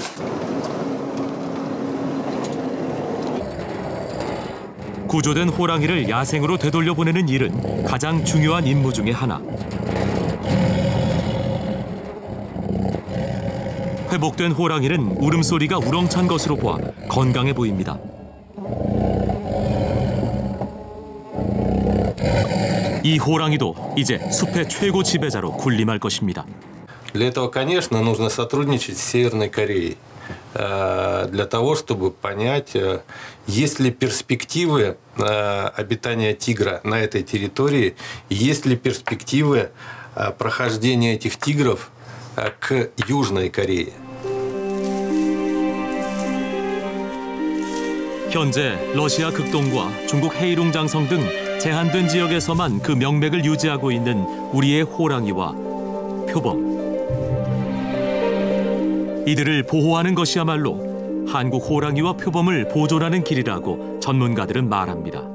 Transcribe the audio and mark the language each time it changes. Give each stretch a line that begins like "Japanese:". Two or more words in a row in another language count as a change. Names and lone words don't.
Korean: 구조된 호랑이를 야생으로 되돌려보내는 일은 가장 중요한 임무 중에 하나. 회복된 호랑이는 울음소리가 우렁찬 것으로 보아 건강해 보입니다. 이 호랑이도 이제 숲의 최고 지배자로 군림할 것입니다.
Russian: Для этого, конечно, нужно сотрудничать с Северной Кореей. Для того, чтобы понять, есть ли перспективы обитания тигра на этой территории, есть ли перспективы прохождения этих тигров к Южной Корее.
Korean: 현재 러시아 극동과 중국 헤이룽 장성 등 제한된 지역에서만 그 명맥을 유지하고 있는 우리의 호랑이와 표범. 이들을 보호하는 것이야말로 한국 호랑이와 표범을 보존하는 길이라고 전문가들은 말합니다.